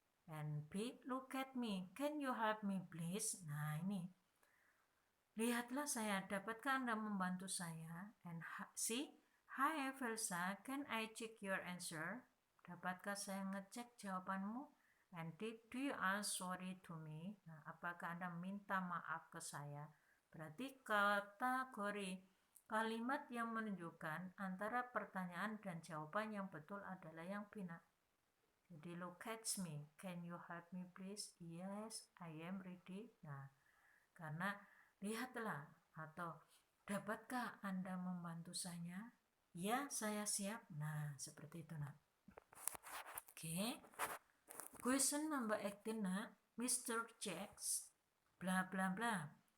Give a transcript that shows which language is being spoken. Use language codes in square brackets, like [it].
[en] And B, look at me, can you help me please? [id] Nah, ini. Lihatlah saya, dapatkah Anda membantu saya? [en] And C, hi Velsa, can I check your answer? [id] Dapatkah saya ngecek jawabanmu? [en] And D, do you ask sorry to me? [id] Nah, apakah Anda minta maaf ke saya? Berarti kategori kalimat yang menunjukkan antara pertanyaan dan jawaban yang betul adalah yang benar. [en] Jadi look at me, can you help me please? Yes, I am ready. [id] Nah, karena lihatlah atau dapatkah Anda membantu saya? Ya, saya siap. Nah, seperti itu nak. Oke. [en] Question number 18 nak. Mr. Jacks bla bla bla.